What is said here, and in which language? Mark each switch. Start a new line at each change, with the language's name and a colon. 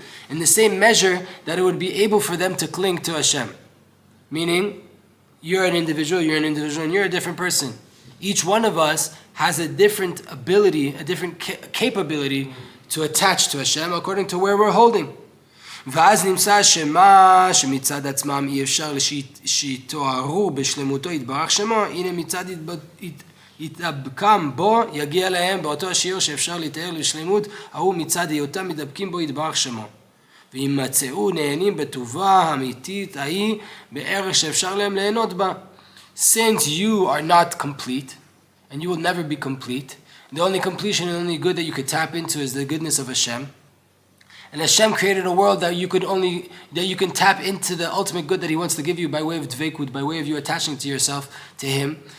English: In the same measure that it would be able for them to cling to Hashem. Meaning, you're an individual, and you're a different person. Each one of us has a different ability, a different capability to attach to Hashem according to where we're holding.
Hebrew: ואז נמצא שמה שמצד עצמם אי אפשר שיתוארו בשלמותו יתברך שמו, הנה מצד התדבקם בו יגיע להם באותו השיעור שאפשר לתאר לשלמות, ההוא מצד היותם מתדבקים בו יתברך שמו. וימצאו נהנים בטובה האמיתית ההיא בערך שאפשר להם ליהנות בה.
English: Since you are not complete, and you will never be complete, the only completion and only good that you could tap into is the goodness of Hashem. And Hashem created a world that you can tap into the ultimate good that He wants to give you by way of dveikud, by way of you attaching to yourself to Him.